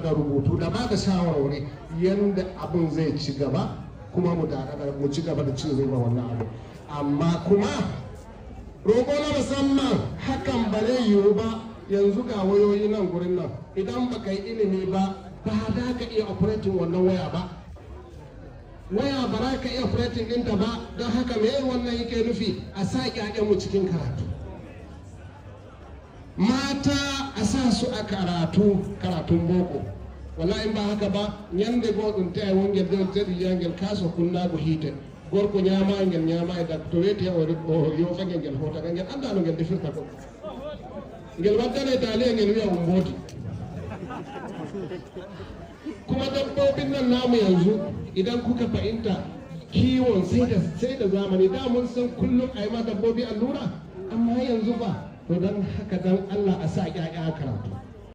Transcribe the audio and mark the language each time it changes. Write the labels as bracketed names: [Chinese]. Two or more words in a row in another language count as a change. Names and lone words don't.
[Hausa] da rubutu da ba da shawarwari yadda abin zai ci gaba kuma mu ci gaba da cin riba wannan abu amma kuma roƙo na musamman hakan ba zai yiwu ba yanzu ga wayoyi nan gurin nan idan baka yi ilimi ba ba za ka iya operating wannan waya ba waya ba za ka iya operating ɗinta ba. Don haka me wannan yake nufi? A sa ƴaƴanmu cikin karatu. Mata a sa su a karatun boko. Wallahi in ba haka ba [Fula] nyande goɗɗum ta wongel dow tedi yangel kaso kunnago hiite gorko ñama ngel ñama e dak to weti o yofage ngel hotaga ngel anda no ngel defirta ko ngel waddane taliya ngel wiya mbooti. [Hausa] Kuma dabbobin nan namu yanzu idan kuka fahimta kiwon sai da zamani da mun san kullum a yi ma dabbobi allura amma yanzu ba. To don haka dan Allah a sa ƴaƴa karatu.